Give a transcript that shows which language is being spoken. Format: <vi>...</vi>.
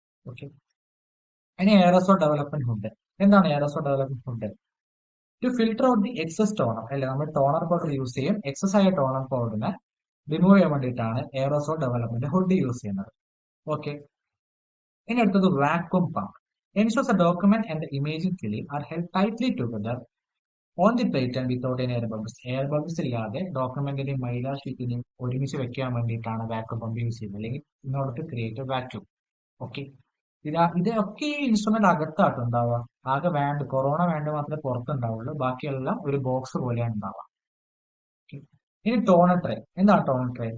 <ml>Okay, ഇനി aerosol development hood. എന്താണ് aerosol development hood?</ml> <en>to filter out the excess toner,</en> <ml>അല്ലെ നമ്മൾ toner powder use ചെയ്യും. Excess ആയ ടോണർ പൗഡറിനെ റിമൂവ് ചെയ്യാൻ വേണ്ടിയിട്ടാണ് എയറോസോൾ ഡെവലപ്മെന്റ് ഹുഡ് യൂസ് ചെയ്യുന്നത്. ഓക്കെ, ഇനി അടുത്തത് vacuum pump.</ml> <en>ensures the document and the imaging film are held tightly together on the plate and without any air bubbles.</en> <ml>Air bubbles ഇല്ലാതെ ഡോക്യുമെന്റിനെയും Mylar ഷീറ്റിനെയും ഒരുമിച്ച് വെക്കാൻ വേണ്ടിയിട്ടാണ് vacuum pump use ചെയ്യുന്നത്, അല്ലെങ്കിൽ</ml> <en>In order to create a vacuum.</en> <ml>Okay, ഇതൊക്കെ ഈ instrument അകത്തായിട്ട് ഉണ്ടാവുക. ആകെ വാൻഡ്, കൊറോണ വാൻഡ് മാത്രമേ പുറത്തുണ്ടാവുള്ളൂ, ബാക്കിയെല്ലാം ഒരു ബോക്സ് പോലെയാണ് ഉണ്ടാവുക. ഇനി ടോണർ ട്രേ. എന്താണ് ടോണർ ട്രേ?</ml>